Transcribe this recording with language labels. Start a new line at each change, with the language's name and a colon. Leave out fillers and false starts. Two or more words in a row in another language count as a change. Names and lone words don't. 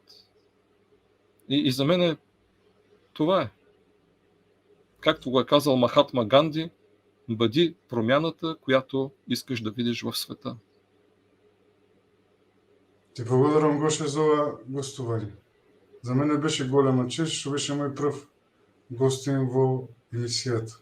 Bulgarian: И за мен това е. Както го е казал Махатма Ганди, бъди промяната, която искаш да видиш в света.
Macedonian: Ти благодарам, Гоше, за това гостуване. За мен беше голема чест, што беше мој прв гостин во емисијата.